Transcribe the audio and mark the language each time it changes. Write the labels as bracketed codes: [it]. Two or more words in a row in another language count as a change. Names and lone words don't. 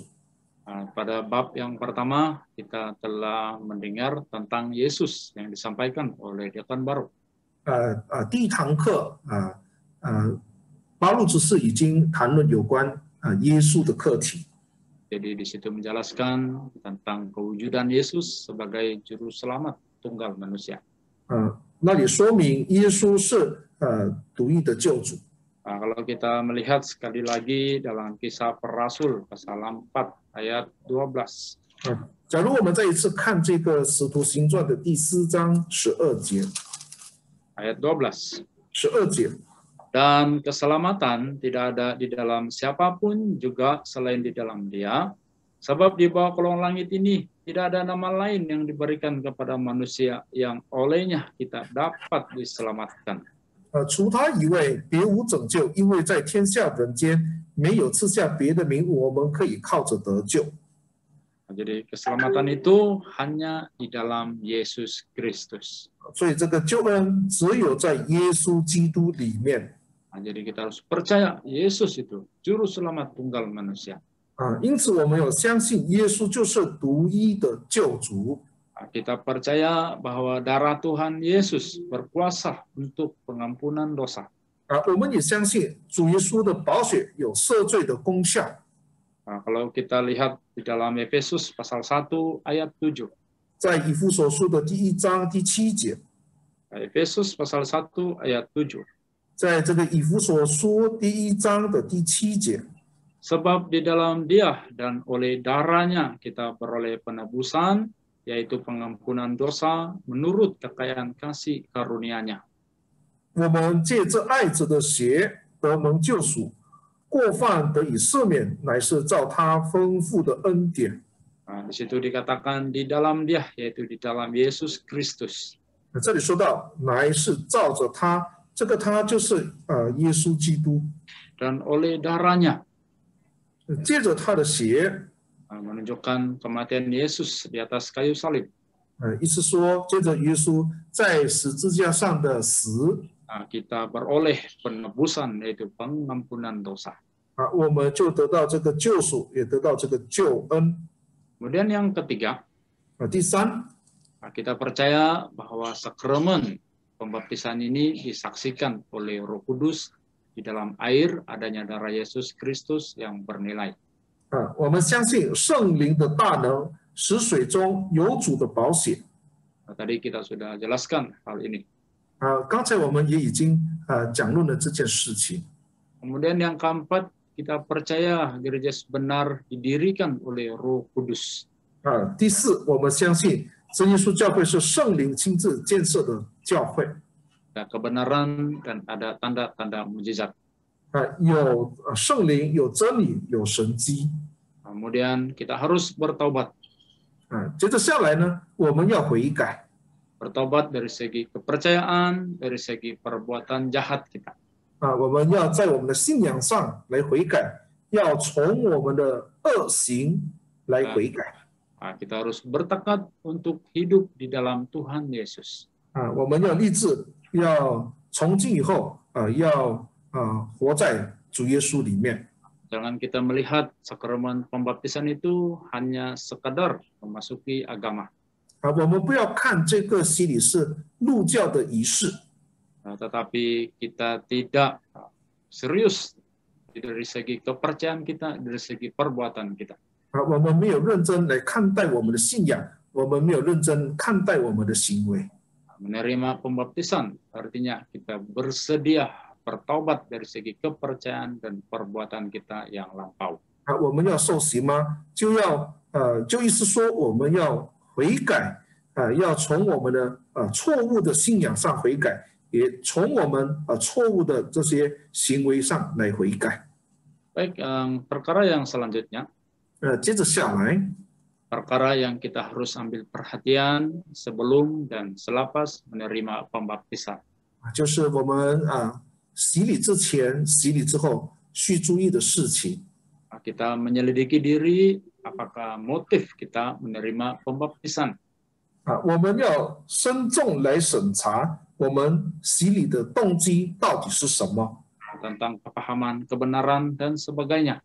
[id] Pada bab yang pertama kita telah mendengar tentang Yesus yang disampaikan oleh Diakon Baru. [zh] 第一堂课巴路执事已经谈论有关耶稣的课题。 [id] Jadi di situ menjelaskan tentang kewujudan Yesus sebagai Juru Selamat Tunggal manusia. [zh] 那里说明耶稣是独一的救主。 [id] Kalau kita melihat sekali lagi dalam Kisah para Rasul pasal 4 ayat 12. [zh] 假如我们再一次看这个使徒行传的第4章12节。 [id] Ayat 12. [zh] 12节。 [id] Dan keselamatan tidak ada di dalam siapapun juga selain di dalam Dia, sebab di bawah kolong langit ini tidak ada nama lain yang diberikan kepada manusia yang olehnya kita dapat diselamatkan. [zh] 除他以外，别无拯救，因为在天下人间没有赐下别的名，我们可以靠着得救。 [id] Jadi keselamatan itu hanya di dalam Yesus Kristus. [zh] 所以这个救恩只有在耶稣基督里面。 [id] Jadi kita harus percaya Yesus itu juru selamat tunggal manusia. [zh] 因此我们要相信耶稣就是独一的救主。 [id] Kita percaya bahwa darah Tuhan Yesus berkuasa untuk pengampunan dosa. [zh] 我们也相信主耶稣的宝血有赦罪的功效。 [id] Kalau kita lihat di dalam Efesus pasal 1 ayat 7. [zh] 在以弗所书的第1章第7节。 [id] Efesus pasal 1 ayat 7. [zh] 在这个以弗所书第1章的第7节。 [id] Sebab di dalam Dia dan oleh darahnya kita beroleh penebusan, yaitu pengampunan dosa menurut kekayaan kasih karunia-Nya. [zh] 我们借着爱子的血得蒙救赎，过犯得以赦免，乃是照他丰富的恩典。 [id] Di situ dikatakan di dalam Dia, yaitu di dalam Yesus Kristus. [zh] 这里说到，乃是照着他，这个他就是耶稣基督， [id] Dan oleh darahnya, [zh] 借着他的血， [id] menunjukkan kematian Yesus di atas kayu salib. [zh] 意思说，借着耶稣在十字架上的死， [id] Kita beroleh penebusan, yaitu pengampunan dosa. [zh] 我们就得到这个救赎，也得到这个救恩。 [id] Kemudian yang ketiga, [zh] 第三， [id] kita percaya bahwa sakramen pembaptisan ini disaksikan oleh Roh Kudus di dalam air adanya darah Yesus Kristus yang bernilai. [zh] 我们相信圣灵的大能，使水中有主的宝血。 [id] Tadi kita sudah jelaskan hal ini. [zh] 刚才我们也已经讲论了这件事情。 [id] Kemudian yang keempat, kita percaya gereja benar didirikan oleh Roh Kudus. [zh] 第四，我们相信真耶稣教会是圣灵亲自建设的教会。 [id] Ada kebenaran dan ada tanda-tanda mujizat. [zh] 有圣灵，有真理，有神迹。 [id] Kemudian kita harus bertobat. [zh] 接着下来呢，我们要悔改。 [id] Bertobat dari segi kepercayaan, dari segi perbuatan jahat kita. [zh] 我们要在我们的信仰上来悔改，要从我们的恶行来悔改。 [id] Kita harus bertekad untuk hidup di dalam Tuhan Yesus. [zh] 我们要立志，要从今以后要活在主耶稣里面。 [id] Jangan kita melihat sakramen pembaptisan itu hanya sekadar memasuki agama. [zh] 我们不要看这个洗礼是入教的仪式。 [id] Tetapi kita tidak serius dari segi kepercayaan kita, dari segi perbuatan kita. [zh] 我们没有认真来看待我们的信仰，我们没有认真看待我们的行为。 [id] Menerima pembaptisan artinya kita bersedia bertobat dari segi kepercayaan dan perbuatan kita yang lampau. [zh] 我们要受洗吗？就意思说我们要悔改，要从我们的错误的信仰上悔改，也从我们错误的这些行为上来悔改。 [id] Baik, perkara yang selanjutnya. [zh] 接着下来， [id] Perkara yang kita harus ambil perhatian sebelum dan selepas menerima pembaptisan. [zh] 就是我们洗礼之前、洗礼之后需注意的事情。 [id] Kita menyelidiki diri apakah motif kita menerima pembaptisan. [zh] 我们要慎重来审查我们洗礼的动机到底是什么。 [id] Tentang kepahaman, kebenaran, dan sebagainya.